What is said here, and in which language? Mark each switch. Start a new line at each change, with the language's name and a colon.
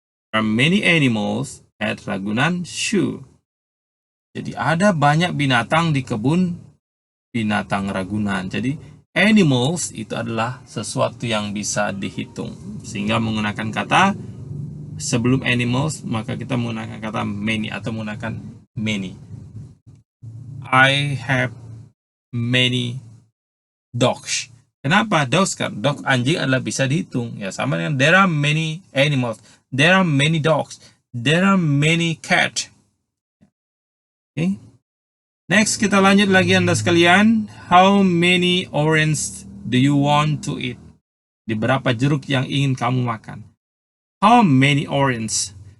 English: There are many animals at Ragunan Zoo.
Indonesian: Jadi ada banyak binatang di kebun binatang Ragunan. Jadi animals itu adalah sesuatu yang bisa dihitung. Sehingga menggunakan kata sebelum animals, maka kita menggunakan kata many atau menggunakan many.
English: I have many dogs. Kenapa dogs?
Indonesian: Kan dog anjing adalah bisa dihitung. Ya sama dengan
English: there are many animals, there are many dogs, there are many cats. Okay. Next
Indonesian: kita lanjut lagi Anda sekalian.
English: How many oranges do you want to eat?
Indonesian: Di berapa jeruk yang ingin kamu makan?
English: How many orange?